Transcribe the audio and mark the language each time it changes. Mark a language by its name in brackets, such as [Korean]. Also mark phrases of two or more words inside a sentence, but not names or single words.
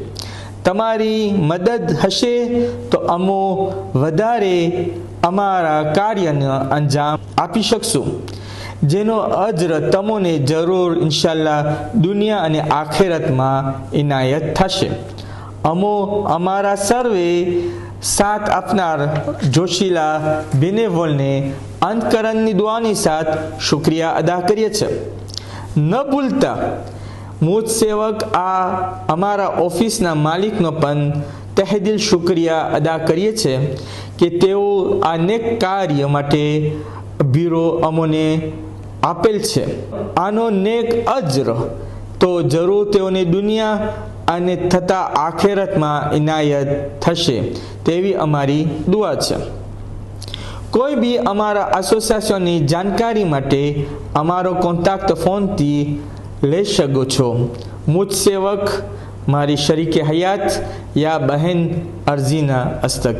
[Gujarati] તમારી મદદ હશે તો અમો વધારે અમારા કાર્યને અંજામ આપી શકશું, જેનો અજર તમોને જરૂર ઇન્શાઅલ્લાહ દુનિયા અને આખિરતમાં ઇનાયત થશે. અમો અમારા સર્વે સાથ અપનાર જોશીલા બેનેવોલને અંતકરણની દુઆની સાથ શુક્રિયા અદા કરીએ છે. ન ભૂલતા મૂજ સેવક આ અમારા ઑફિસના માલિકનો પણ તહેદિલ શુક્રિયા અદા કરીએ છે કે તેઓ આ નેક કાર્ય માટે બીરો અમોને આપેલ છે. આનો નેક અજ્ર તો જરૂર તેઓને દુનિયા અને થતા આખિરતમાં ઇનાયત થશે તેવી અમારી દુઆ છે. કોઈ બી અમારા એસોસિએશનની જાણકારી માટે અમારો કોન્ટેક્ટ ફોનથી લઈ શકો છો. મુજ સેવક મારી શરીકે હયાત યા બહેન અર્ઝીના અસ્તકે.